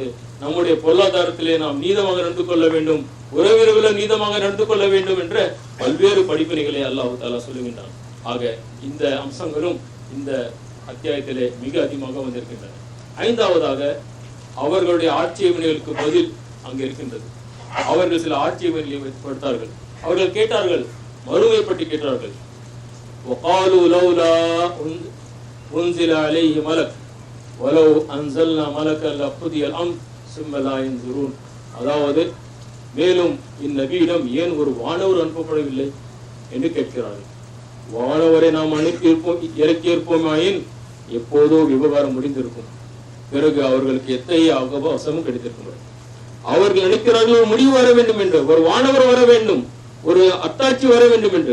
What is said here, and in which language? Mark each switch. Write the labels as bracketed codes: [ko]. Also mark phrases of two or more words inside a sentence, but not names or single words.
[ta] நம்முடைய பொருளாதாரத்திலே நாம் நீதமாக நடந்து கொள்ள வேண்டும், உறவினர்களை நீதமாக நடந்து கொள்ள வேண்டும் என்ற பல்வேறு படிப்பினைகளை [ar] الله تعالى [ta] சொல்லுகின்றான். ஆக இந்த அம்சங்களும் இந்த அத்தியாயத்திலே மிக அதிகமாக வந்திருக்கின்றன. ஐந்தாவதாக அவர்களுடைய ஆட்சேபனைகளுக்கு பதில் அங்கு இருக்கின்றது. அவர்கள் சில ஆட்சேபனைகளை படுத்தார்கள். அவர்கள் கேட்டார்கள், மறுமை பற்றி கேட்டார்கள். [ar] وقالوا لولا انزل عليه ملك ولو انزلنا ملكا لقضي الامر ثم لا ينظرون. [ta] அதாவது மேலும் இந்நபியிடம் ஏன் ஒரு வானவர் அனுப்பப்படவில்லை என்று கேட்கிறார்கள். வானவரை நாம் இறக்கியிருப்போமாயின் எப்போதோ விவகாரம் முடிந்திருக்கும். பிறகு அவர்களுக்கு எத்தகைய அவகாசமும் கிடைத்திருக்கும். அவர்கள் நினைக்கிறார்கள் ஒரு முடிவு வர வேண்டும் என்று, ஒரு வானவர் வர வேண்டும், ஒரு அத்தாட்சி வர வேண்டும் என்று.